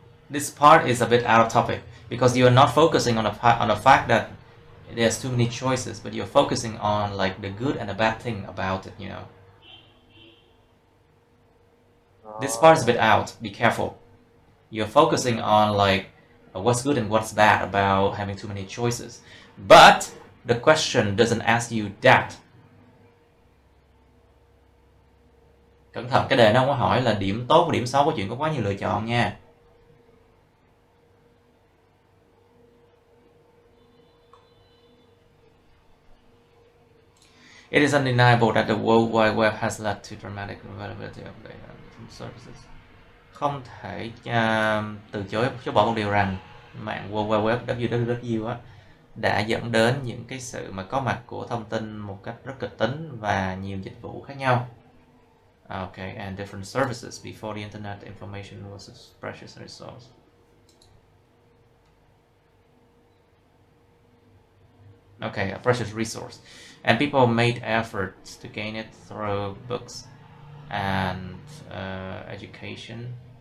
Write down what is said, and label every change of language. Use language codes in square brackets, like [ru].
[en] This part is a bit out of topic because you are not focusing on the fact that there's too many choices, but you're focusing on like the good and the bad thing about it, you know. This part is a bit out. Be careful. You're focusing on like what's good and what's bad about having too many choices. But the question doesn't ask you that. [vi] Cẩn thận, cái đề nó không có hỏi là điểm tốt và điểm xấu của chuyện có quá nhiều lựa chọn nha. [en] It is undeniable that the World Wide Web has led to dramatic availability of data from services. [vi] Không thể từ chối bỏ một điều rằng mạng World Wide Web WWW á, đã dẫn đến những cái sự mà có mặt của thông tin một cách rất kịch tính và nhiều dịch vụ khác nhau. [en] Okay, and different services. Before the internet, information was a precious resource. Okay, a precious resource. And people made efforts to gain it through books and education.